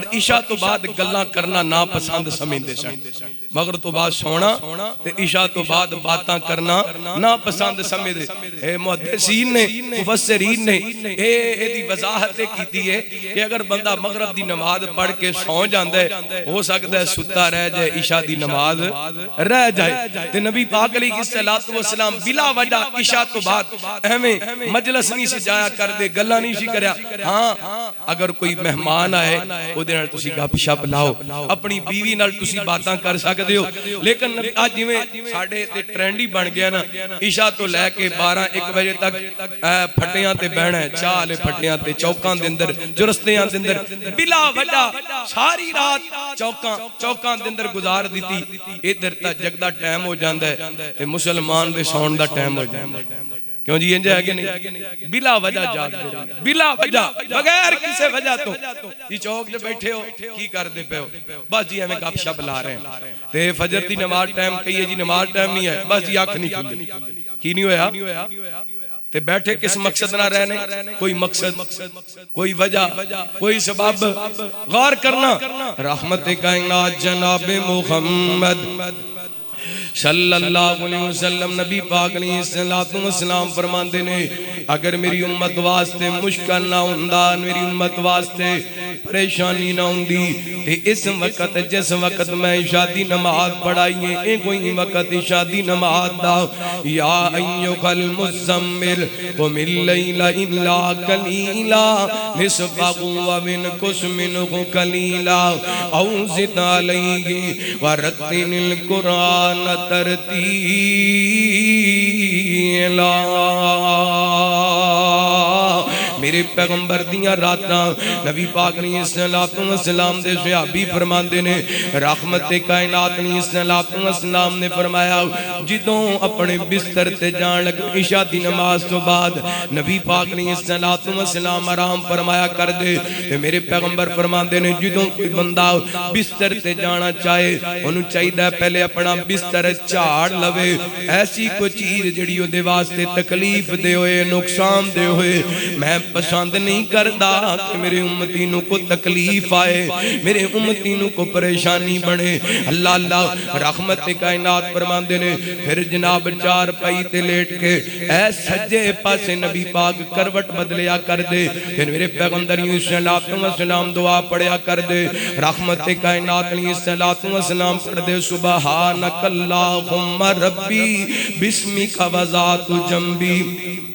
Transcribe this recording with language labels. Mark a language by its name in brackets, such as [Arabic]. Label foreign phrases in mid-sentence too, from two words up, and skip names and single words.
[Punjabi] عشاء تو بعد گلاں کرنا ناپسند سمجھتے سن مغرب تو بعد سونا تے عشاء تو بعد باتاں کرنا ناپسند سمجھتے اے محدثین نے مفسرین نے اے دی وضاحت کیتی ہے کہ اگر بندہ مغرب دی نماز پڑھ کے سو جاندا ہے ہو سکتا ہے ستا رہ جائے عشاء دی نماز رہ جائے تے نبی پاک [Arabic] علیہ الصلوۃ والسلام [Punjabi] بلا وجہ عشاء تو بعد ہمیں مجلس نہیں سجایا کر دے گلا نہیں سی کریا ہاں اگر کوئی مہمان آئے او دے نال تسی گپ شپ لاؤ اپنی بیوی نال تسی باتاں کر سکدے ہو لیکن اج جویں ساڈے تے ٹرینڈ ہی بن گیا نا عشاء تو لے کے 12-1 بجے تک پھٹیاں تے بہنا ہے چاہ لے پھٹیاں تے چوکاں دے اندر جرستیاں دے اندر بلا وجہ ساری رات چوکاں دے اندر گزار دیتی ادھر تا جگدا ٹائم ہو جاندا ہے تے مسلمان دے سون دا ٹائم ہو جاندا کیوں جی انجے ہے کہ نہیں بلا وجہ جاگ دے رہے بلا وجہ بغیر کسی وجہ تو یہ چوک جو بیٹھے ہو کی کر دے پہ ہو بس جی ہمیں گپ شپ لا رہے ہیں تے فجر دی نماز ٹائم کہیے جی نماز ٹائم نہیں ہے بس جی آنکھ نہیں کھلی کی نہیں ہویا تے بیٹھے کس مقصد نہ رہنے کوئی مقصد کوئی وجہ کوئی سبب غور کرنا رحمت کائنات جناب محمد [Arabic] صلی اللہ علیہ وسلم [Punjabi] نبی پاک [Arabic] علیہ السلام [Punjabi] فرماندے نے اگر میری امت واسطے مشکل نہ ہوندا میری امت واسطے پریشانی نہ ہوندی تے اس وقت جس وقت میں عشاء دی نماز پڑھائی ہے اے کوئی وقت عشاء دی نماز دا [Arabic] یا ایھا المزمل قم اللیل الا قلیلا نصفہ وانقص منہ قلیلا او زد علیہ ورتل القرآن ترتیلا [Punjabi] میرے پیغمبر دیاں راتاں نبی پاک [Arabic] علیہ السلام [Punjabi] دے صحابی فرماندے نے رحمت کائنات [Arabic] علیہ السلام [Punjabi] نے فرمایا جدوں اپنے بستر تے جان لگ عشاء دی نماز تو بعد نبی پاک [Arabic] علیہ السلام [Punjabi] آرام فرمایا کر دے تے میرے پیغمبر فرماندے نے جدوں کوئی بندہ بستر تے جانا چاہے انہوں چاہیے پہلے اپنا بستر جھاڑ لوے ایسی کوئی چیز جڑی دے واسطے تکلیف دے ہوئے نقصان دے ہوئے میں پسند نہیں کردا کہ میرے امتینوں کو تکلیف آئے میرے امتینوں کو پریشانی بڑھے اللہ اللہ رحمت کائنات فرماندے نے پھر جناب چار پائی تے لیٹ کے اے سجے پاسے نبی پاک کروٹ بدلیا کر دے پھر میرے پیغمبر [Arabic] صلی اللہ علیہ وسلم [Punjabi] دعا پڑھیا کر دے رحمت کائنات [Arabic] علیہ السلام [Punjabi] پڑھ دے [Arabic] سبحانک اللہم ربی بسمک وذات جنبی